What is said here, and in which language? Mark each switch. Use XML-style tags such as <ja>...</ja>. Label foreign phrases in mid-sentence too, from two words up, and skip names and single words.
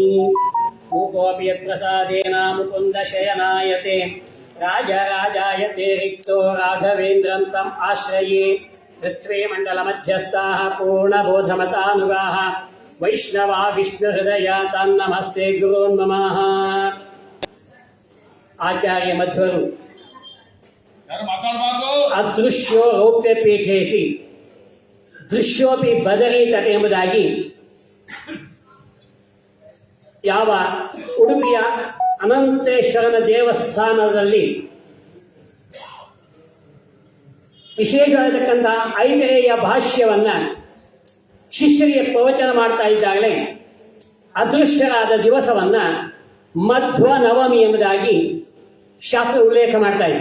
<sa>मुकोऽपि यत्प्रसादेन मुकुन्दशयनायते राजराजायते रिक्तो राघवेन्द्रं तम् आश्रये। पृथ्वीमण्डलमध्यस्थाः पूर्णबोधमतानुगाः वैष्णवा विष्णुहृदया तन्नमस्ते गुरोन्नमः। आचार्य मध्ವರು ಅದೃಶ್ಯೋ ರೌಪ್ಯ ಪೀಠೇಸಿ ದೃಶ್ಯೋಪಿ ಬದರಿ ತಟೆ ಎಂಬುದಾಗಿ</sa> <kn>ಯಾವ ಉಡುಪಿಯ ಅನಂತೇಶ್ವರನ ದೇವಸ್ಥಾನದಲ್ಲಿ ವಿಶೇಷವಾಗಿರತಕ್ಕಂತಹ ಐತರೇಯ ಭಾಷ್ಯವನ್ನ ಶಿಷ್ಯರಿಗೆ ಪ್ರವಚನ ಮಾಡ್ತಾ ಇದ್ದಾಗಲೇ ಅದೃಶ್ಯರಾದ ದಿವಸವನ್ನ ಮಧ್ವ ನವಮಿ ಎಂಬುದಾಗಿ ಶಾಸ್ತ್ರ ಉಲ್ಲೇಖ ಮಾಡ್ತಾ ಇದೆ.</kn>